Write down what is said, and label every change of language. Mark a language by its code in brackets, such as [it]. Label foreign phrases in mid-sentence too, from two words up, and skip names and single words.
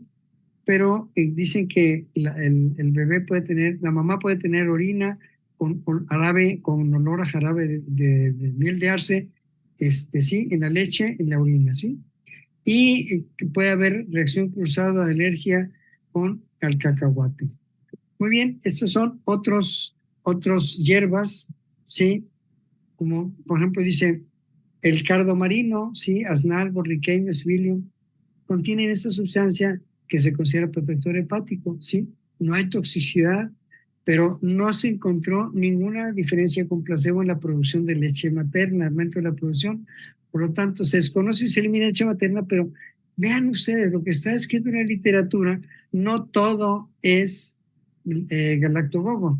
[es] Pero dicen que el bebé puede tener, la mamá puede tener orina con olor a jarabe de miel de arce, sí, en la leche, en la orina, ¿sí? Y puede haber reacción cruzada de alergia con el cacahuate. Muy bien, estos son otros hierbas, ¿sí? Como por ejemplo dice el cardo marino, ¿sí? Aznal, borriqueño, svilium, contienen esta sustancia que se considera protector hepático, ¿sí? No hay toxicidad, pero no se encontró ninguna diferencia con placebo en la producción de leche materna, aumento de la producción. Por lo tanto, se desconoce si se elimina leche materna, pero vean ustedes, lo que está escrito en la literatura, no todo es galactogogo.